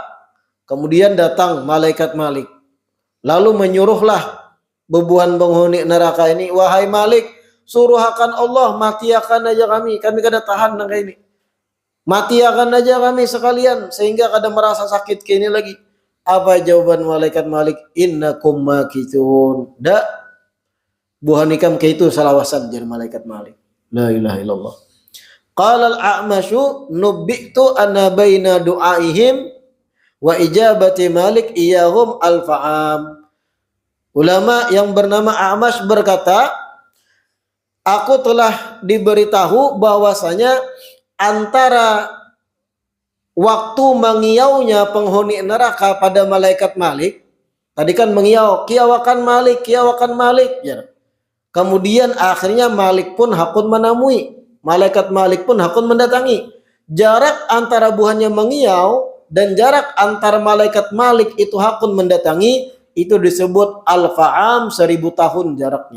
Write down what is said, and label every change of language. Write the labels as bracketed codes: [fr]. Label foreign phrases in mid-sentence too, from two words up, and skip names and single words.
[bjn] Kemudian datang malaikat Malik. Lalu menyuruhlah bebuhan penghuni neraka ini, wahai Malik, suruhakan Allah, mati akan aja kami kada tahan nang ini. Mati akan aja kami sekalian, sehingga kada merasa sakit kini lagi. Apa jawaban malaikat Malik? [ar] إنكم ماكثون. [bjn] Da, buhan ikam kayak itu salawasan dari malaikat Malik. [ar] لا إله إلا الله. قال الأعمش نبئت أن بين دعائهم وإجابة مالك إياهم ألف عام. [id] Ulama yang bernama A'mash berkata, aku telah diberitahu bahwasanya antara waktu mengiaunya penghuni neraka pada malaikat Malik, [bjn] tadi kan mengiau, kiawakan Malik, ya. Kemudian akhirnya Malik pun hakun menemui, malaikat Malik pun hakun mendatangi. Jarak antara buhannya mengiau dan jarak antara malaikat Malik itu hakun mendatangi, itu disebut al-fa'am, 1000 tahun jaraknya.